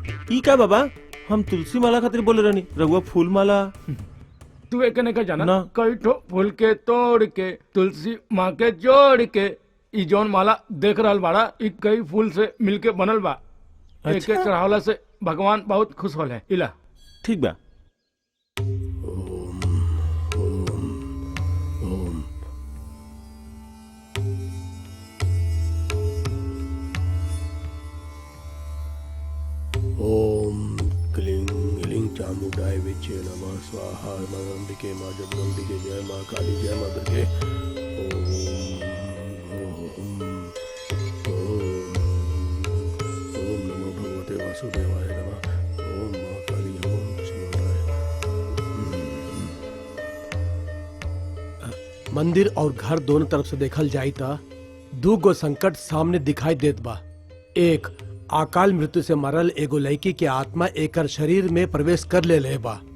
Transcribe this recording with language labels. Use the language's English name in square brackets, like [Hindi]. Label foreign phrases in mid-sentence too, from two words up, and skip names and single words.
[Bhojpuri] ई का बाबा, हम तुलसी माला खातिर बोले रहनी, रघुआ फूल माला। तू एक ने का जाना ना। कई ठो फूल के तोड़ के तुलसी माँ के जोड़ के ई जौन माला देख रहल बाड़ा ई कई फूल से मिलके बनल बा। एक एक चढ़ावला से भगवान बहुत खुश होल है। इला ठीक बा। [Sanskrit] ओम क्लीं ह्लीं चामुंडाय विचे नमः स्वाहा। मां अंबिके मां जगदम्बिके जय मां काली जय मां दुर्गे। ओम नमो भगवते वासुदेवाय नमः। ओम मां काली ओम शिवाय। [Bhojpuri] मंदिर और घर दोनों तरफ से देखल जाई ता दू गो संकट सामने दिखाई देत बा। एक, अकाल मृत्यु से मरल एगो लड़की के आत्मा एकर शरीर में प्रवेश कर ले बा।